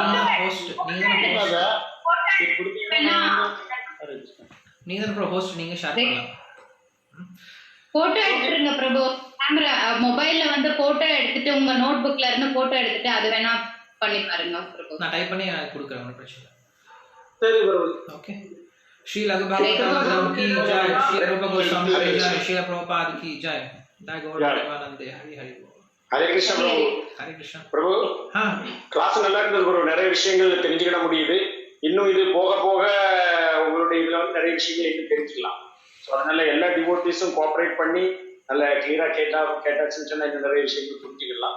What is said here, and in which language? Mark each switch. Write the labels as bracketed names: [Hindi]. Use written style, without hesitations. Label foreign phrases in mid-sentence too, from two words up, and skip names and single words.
[Tamil] நீங்க ஷேர் பண்ணலாம். போட்டோ எடுத்துருங்க பிரபு. [English] camera mobile [Tamil] வந்து போட்டோ எடுத்துட்டு உங்க [English] note book [Tamil] இருந்து போட்டோ எடுத்துட்டு அது வேணா பண்ணி பாருங்க பிரபு. நான் டைப் பண்ணி கொடுக்குறேன், ஒன்றும் பிரச்சனை இல்லை. சரி பிரபு. ஓகே. [Hindi] श्री लघु भागवतम की जय, श्री रूप गोस्वामी की जय, श्री प्रभुपाद की जय, जय गौर प्रेमानंदे. हरि हरि बोल. [Tamil] ஹரே கிருஷ்ணா பிரபு. ஹரே கிருஷ்ணா பிரபு. கிளாஸ் நல்லா இருந்தது பிரபு, நிறைய விஷயங்கள் தெரிஞ்சுக்கிட முடியுது. இன்னும் இது போக போக உங்களுடைய இதுல வந்து நிறைய விஷயங்கள் இன்னும் தெரிஞ்சுக்கலாம். ஸோ அதனால எல்லா [English] devotees cooperate [Tamil] பண்ணி நல்ல கிளியரா கேட்டாச்சுன்னு சொன்னா இன்னும் நிறைய விஷயங்கள் புரிஞ்சுக்கலாம்.